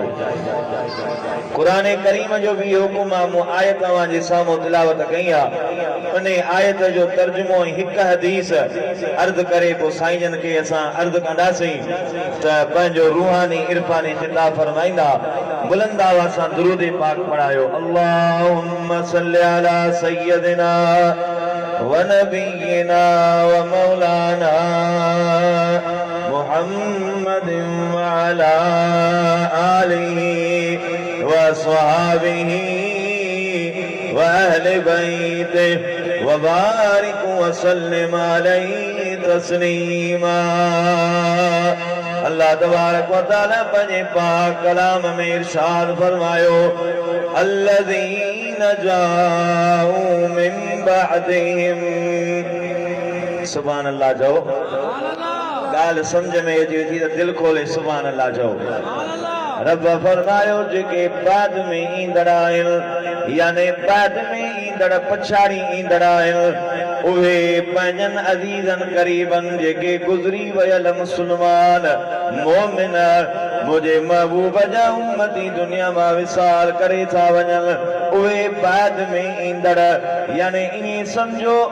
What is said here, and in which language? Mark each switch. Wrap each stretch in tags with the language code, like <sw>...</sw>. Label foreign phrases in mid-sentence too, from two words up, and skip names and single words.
<sd>क़ुरान करीम जो भी हुकुम आहे। मूं आयत तव्हांजे साम्हूं तिलावत कई आहे। उन आयत जो तर्जुमो हिक हदीस अर्ज़ करे पोइ साईं जन खे असां अर्ज़ कंदासीं त पंहिंजो रूहानी इरफानी खिताब फरमाईंदा। बुलंद आवाज़ सां दुरूद पाक पढ़ायो।</sd> <ar>اللهم صل على سيدنا ونبينا ومولانا محمد وعلى آله وأصحابه وأهل بيته وبارك وسلم عليه تسليما. الله تبارك وتعالى</ar> <sd>पंहिंजे पाक कलाम में इरशाद फरमायो</sd> <ar>الذين جاءوا من بعدهم. سبحان الله</ar> <sd>चओ। ॻाल्हि सम्झ में अचे थी त दिलि खोले</sd> <ar>سبحان الله</ar> <sd>चओ। रब फरमायो जेके बाद में ईंदड़ आहिनि यानी बाद में ईंदड़ पछाड़ी ईंदड़ आहिनि उहे पंहिंजनि अज़ीज़नि क़रीबनि जेके गुज़री वियल मुस्लमान मोमिन मुंहिंजे महबूब जा उम्मती दुनिया मां विसाल करे था वञनि उहे बाद में ईंदड़ यानी ईअं सम्झो</sd>